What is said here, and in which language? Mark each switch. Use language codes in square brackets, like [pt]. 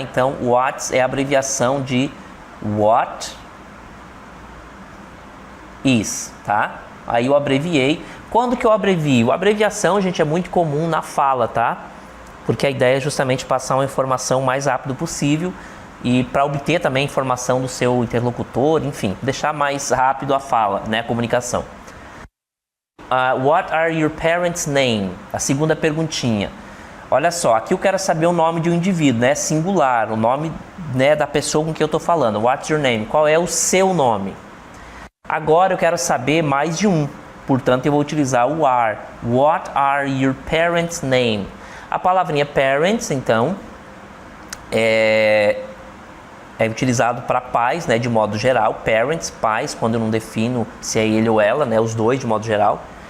[pt] Então, what é a abreviação de what is, tá? Aí eu abreviei. Quando que eu abrevio? A abreviação, gente, é muito comum na fala, tá? Porque a ideia é justamente passar uma informação o mais rápido possível e para obter também informação do seu interlocutor, enfim, deixar mais rápido a fala, né? A comunicação. [en] What are your parents' name? [pt] A segunda perguntinha. Olha só, aqui eu quero saber o nome de um indivíduo, né? Singular, o nome, né, da pessoa com quem eu estou falando. [en] What's your name? [pt] Qual é o seu nome? Agora eu quero saber mais de um, portanto eu vou utilizar o are. [en] What are your parents' name? [pt] A palavrinha parents, então, é utilizado para pais, né, de modo geral. Parents, pais, quando eu não defino se é ele ou ela, né, os dois de modo geral.